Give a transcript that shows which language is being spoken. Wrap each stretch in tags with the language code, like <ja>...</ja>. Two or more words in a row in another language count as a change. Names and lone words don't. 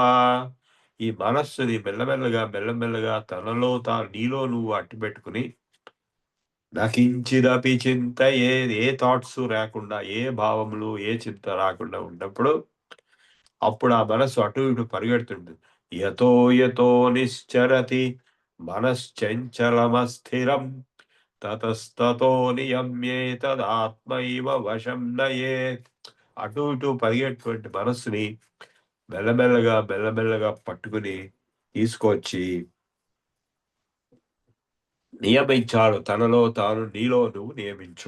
<te>ఈ మనస్సుని మెల్లమెల్లగా తనలో నీలో నువ్వు అట్టిపెట్టుకుని</te> <sa>నకించిదపి చింత,</sa> <te>ఏ థాట్స్ రాకుండా, ఏ భావములు, ఏ చింత రాకుండా ఉన్నప్పుడు అప్పుడు ఆ మనస్సు అటు ఇటు పరిగెడుతుంటుంది.</te> <sa>యతో యతో నిశ్చరతి మనశ్చంచలమస్థిరం తతస్తతో నియమ్యేతదాత్మైవ వశం నయేత్.</sa> <te>అటు ఇటు పరిగెటువంటి మనస్సుని మెల్లమెల్లగా పట్టుకుని తీసుకొచ్చి నియమించాడు. తనలో తాను, నీలో నువ్వు నియమించు.</te>